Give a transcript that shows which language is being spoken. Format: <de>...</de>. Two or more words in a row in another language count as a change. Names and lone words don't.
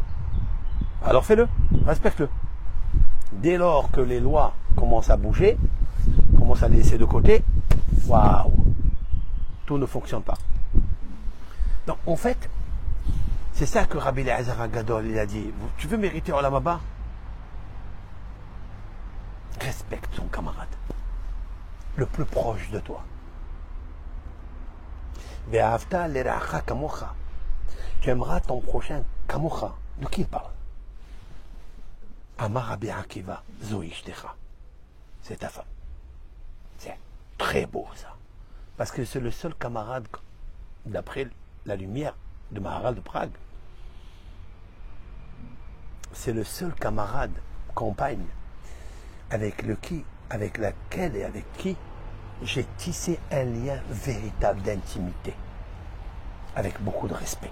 <fr>Alors fais-le, respecte-le. Dès lors que les lois commencent à bouger, commencent à les laisser de côté, waouh, tout ne fonctionne pas. Donc en fait, c'est ça que Rabbi Eliezer HaGadol il a dit. Tu veux mériter</fr> <he>עולם הבא?</he> <fr>Respecte son camarade, le plus proche de toi.</fr> <he>ואהבת לרעך כמוך.</he> <fr>Tu aimeras ton prochain kamocha. De qui il parle?</fr> <he>אמר רבי עקיבא, זו אשתך.</he> <fr>C'est ta femme. C'est très beau ça. Parce que c'est le seul camarade, d'après la lumière de Maharal de Prague, c'est le seul camarade, compagne, avec laquelle et avec qui j'ai tissé un lien véritable d'intimité, avec beaucoup de respect.</fr>